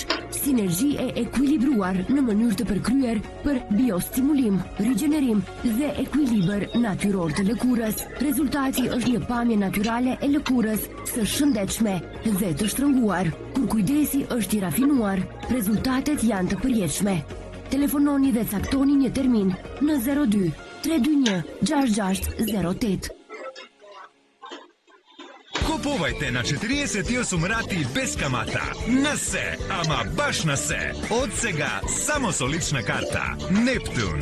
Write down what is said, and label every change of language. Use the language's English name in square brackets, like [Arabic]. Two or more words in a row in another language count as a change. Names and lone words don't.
[Albanian] Sinergji e ekuilibruar në mënyrë të përkryer për biostimulim, rigjenerim dhe ekuilibër natyror të lëkurës. Rezultati është një pamje natyrale e lëkurës së shëndetshme dhe të shtrënguar. Kur kujdesi është i rafinuar, rezultatet janë të përjetshme. Telefononi dhe caktoni një termin në 02 321 6608. [Macedonian] Купувайте на 48 рати без камата. На се, ама баш на се. Од сега само со лична карта. Нептун.